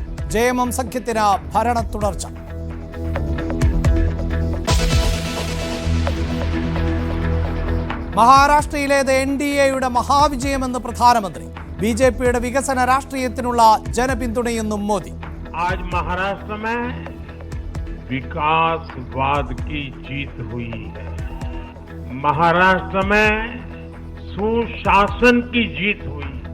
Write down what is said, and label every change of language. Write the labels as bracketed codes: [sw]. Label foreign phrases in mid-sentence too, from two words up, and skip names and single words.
[ml] JMM സഖ്യത്തിന് ഭരണ തുടർച്ച. മഹാരാഷ്ട്രയിലേത് NDAയുടെ മഹാവിജയമെന്ന് പ്രധാനമന്ത്രി. BJPയുടെ വികസന രാഷ്ട്രീയത്തിനുള്ള ജനപിന്തുണയെന്നും മോദി. [hi] विकासवाद की जीत हुई है. महाराष्ट्र में सुशासन की जीत हुई.